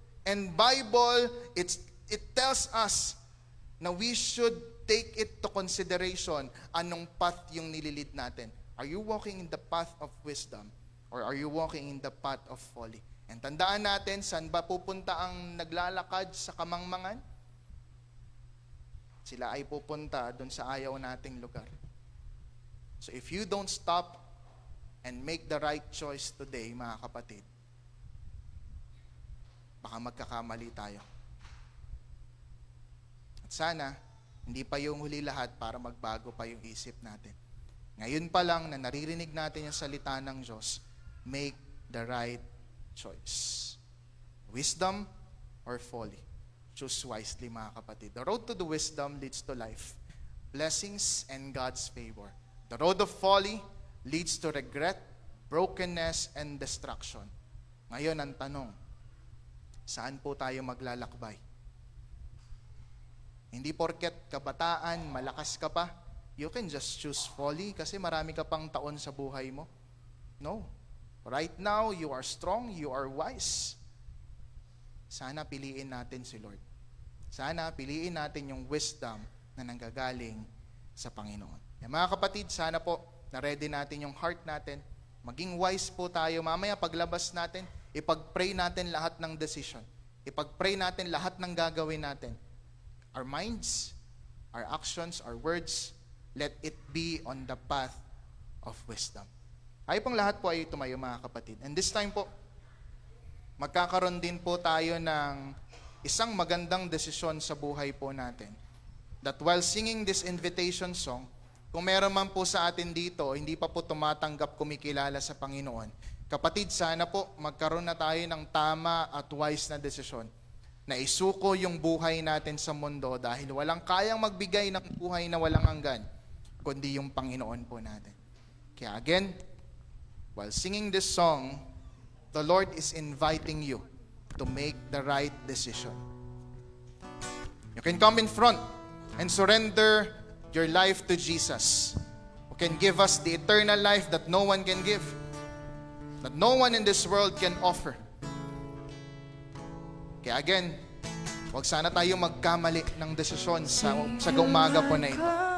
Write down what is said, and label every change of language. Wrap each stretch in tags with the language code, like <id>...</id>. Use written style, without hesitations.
<en>And Bible, it tells us na we should take it to consideration anong path yung nililid natin. Are you walking in the path of wisdom? Or are you walking in the path of folly?</en> <tl>And tandaan natin, saan ba pupunta ang naglalakad sa kamangmangan? Sila ay pupunta doon sa ayaw nating lugar.</tl> <en>So if you don't stop and make the right choice today, mga kapatid,</en> <tl>baka magkakamali tayo. At sana, hindi pa yung huli lahat para magbago pa yung isip natin. Ngayon pa lang na naririnig natin yung salita ng Diyos,</tl> <en>make the right choice. Wisdom or folly? Choose wisely, mga kapatid. The road to the wisdom leads to life, blessings, and God's favor. The road of folly leads to regret, brokenness, and destruction.</en> <tl>Ngayon ang tanong, saan po tayo maglalakbay? Hindi porket kabataan, malakas ka pa,</tl> <en>you can just choose folly</en> <tl>kasi marami ka pang taon sa buhay mo. No.</tl> <en>Right now, you are strong, you are wise.</en> <tl>Sana piliin natin si Lord. Sana piliin natin yung wisdom na nanggagaling sa Panginoon. Mga kapatid, sana po na-ready natin yung heart natin. Maging wise po tayo. Mamaya paglabas natin, ipag-pray natin lahat ng decision. Ipag-pray natin lahat ng gagawin natin.</tl> <en>Our minds, our actions, our words, let it be on the path of wisdom.</en> <tl>Ay pong lahat po ay tumayo, mga kapatid.</tl> <en>And this time po,</en> <tl>magkakaroon din po tayo ng isang magandang desisyon sa buhay po natin.</tl> <en>That while singing this invitation song,</en> <tl>kung meron man po sa atin dito, hindi pa po tumatanggap kumikilala sa Panginoon, kapatid, sana po magkaroon na tayo ng tama at wise na desisyon na isuko yung buhay natin sa mundo dahil walang kayang magbigay ng buhay na walang hanggan, kundi yung Panginoon po natin.</tl> <en>Kaya again, while singing this song, the Lord is inviting you to make the right decision. You can come in front and surrender your life to Jesus, who can give us the eternal life that no one can give, that no one in this world can offer.</en> <tl>Kaya again, huwag sana tayo magkamali ng desisyon sa umaga po na ito.</tl>